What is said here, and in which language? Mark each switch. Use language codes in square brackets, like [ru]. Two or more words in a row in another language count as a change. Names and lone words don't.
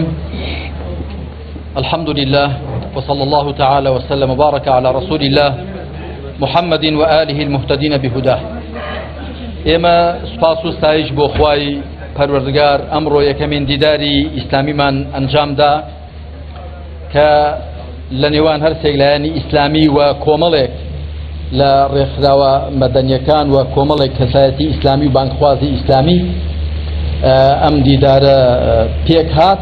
[ar] الحمد لله وصلى الله تعالى وسلم وبارك على رسول الله محمد وآله المهتدين بهداه. [ckb] إما سپاس و ستایش بۆ خوای پەروەردگار ئەمڕۆ یەکەمین دیداری ئیسلامی من ئەنجام دا کە لە نێوان هەرسێک لایەنی ئیسلامی و کۆمەڵێک لە ڕێکخراوە مەدەنیەکان و کۆمەڵێک کەسایەتی ئیسلامی و بانکخوازی ئیسلامی ئەم دیدارە پێک هات.